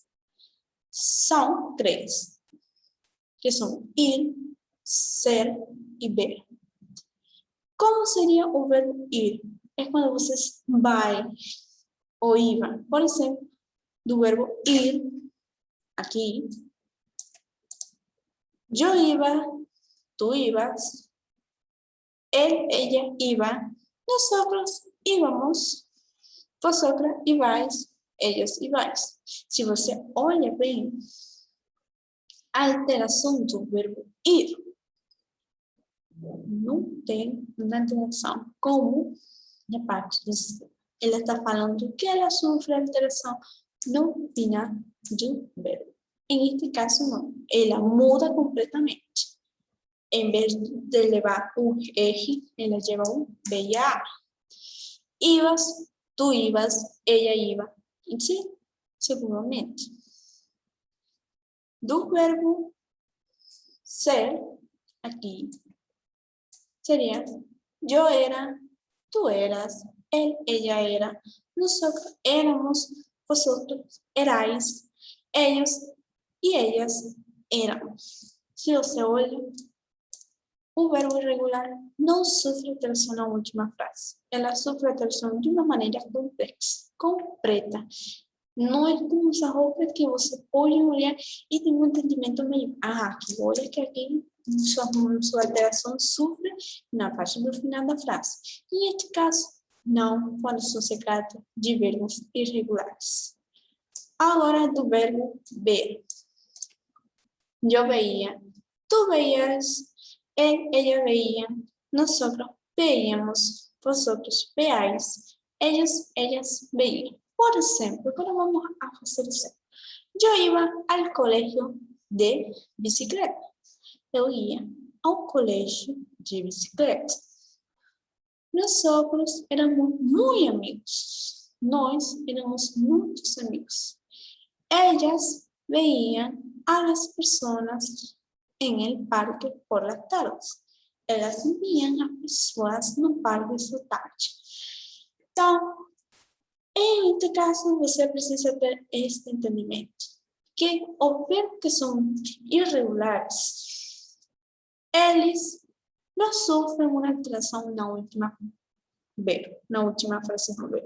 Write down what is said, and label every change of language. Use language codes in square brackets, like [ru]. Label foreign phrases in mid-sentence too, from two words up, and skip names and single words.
[pt] São 3, que são ir, ser e ver. Como seria o verbo ir? É quando vocês vai ou iam. Por exemplo, do verbo ir, aqui, [es] yo iba, tú ibas, él, ella iba, nosotros íbamos, vosotras ibais, ellos ibais. [pt] Se você olha bem, a alteração do verbo ir não tem uma alteração, como na parte de cima. Ela está falando que ela sofre alteração no final do verbo. Em este caso, não. Ela muda completamente. Em vez de levar um eje, ela leva um VA. [es] Ibas, tú ibas, ella iba. [pt] E sim, seguramente. Do verbo ser, aqui, seria [es] yo era, tú eras, él, ella era, nosotros éramos, vosotros erais, ellos y ellas éramos. [pt] Se você olha, o verbo irregular não sofre alteração na última frase. Ela sofre alteração de uma maneira complexa, completa. Não é como essa roupa que você pode olhar e tem um entendimento melhor. Que olha que aqui sua alteração sofre na parte do final da frase. Em este caso, não, quando se trata de verbos irregulares. Agora do verbo ver. [es] Eu veía, tú veías, él, ella veía, nosotros veíamos, vosotros veáis, ellos, ellas veían. Por ejemplo, ahora vamos a hacer eso. Yo iba al colegio de bicicleta. [pt] Eu ia ao colégio de bicicleta. [es] Nosotros éramos muy amigos. [pt] Nós éramos muitos amigos. [es] Ellas veían a las personas en el parque por las tardes. [pt] Elas viam as pessoas no parque essa tarde. Então, em este caso, você precisa ter este entendimento. Que os verbos que são irregulares, eles não sofrem uma alteração na última verbo, na última frase do verbo.